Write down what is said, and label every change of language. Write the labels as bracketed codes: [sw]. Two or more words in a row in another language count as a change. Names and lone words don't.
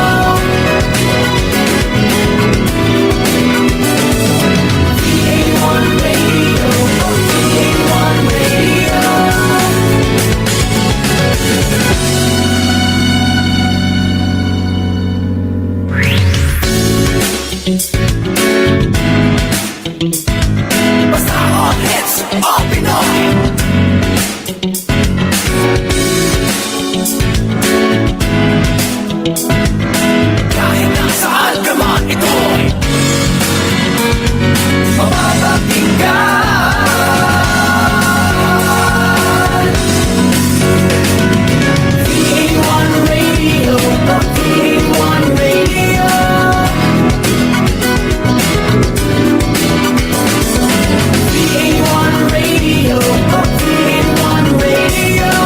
[en] V81 Radio, V81 Radio. Basta all hits, all Pinoy. [tl] Kahit nasaan ka man ito'y mapapakinggan. [en] V81 Radio, V81 Radio. V81 Radio, V81 Radio.